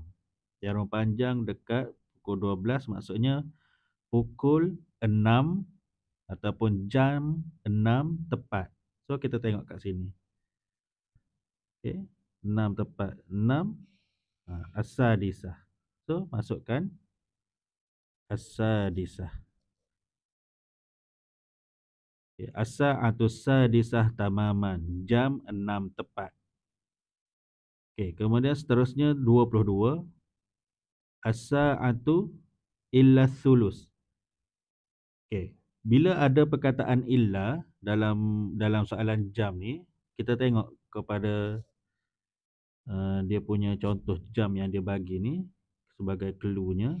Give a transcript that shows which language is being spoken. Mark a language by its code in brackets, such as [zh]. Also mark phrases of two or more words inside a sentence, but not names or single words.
[ms] Jarum panjang dekat pukul 12, maksudnya pukul 6 ataupun jam 6 tepat. So kita tengok kat sini. Okey, 6 tepat. 6 as-sadisah. So masukkan as-sadisah. Okay. [ar] الساعة السادسة تماما. [ms] Jam 6 tepat. Okey, kemudian seterusnya 22. [ar] الساعة إلا ثلث. [ms] Okey, bila ada perkataan illa dalam soalan jam ni, kita tengok kepada dia punya contoh jam yang dia bagi ni sebagai clue-nya.